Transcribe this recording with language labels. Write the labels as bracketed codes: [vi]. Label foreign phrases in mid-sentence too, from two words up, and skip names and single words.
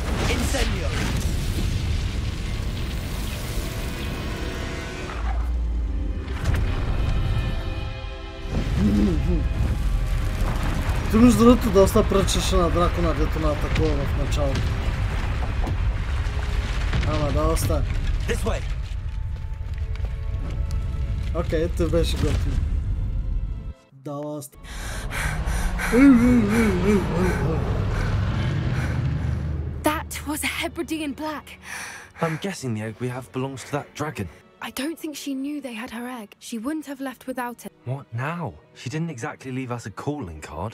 [bg] Ти между другото доста пречеше на дракона, дето на атакува в началото. Ама доста. Окей, ти беше готин. Доста. [en] That was a Hebridean black. I'm guessing the egg we have belongs to that dragon. I don't think she knew they had her egg. She wouldn't have left without it. What now? She didn't exactly leave us a calling card.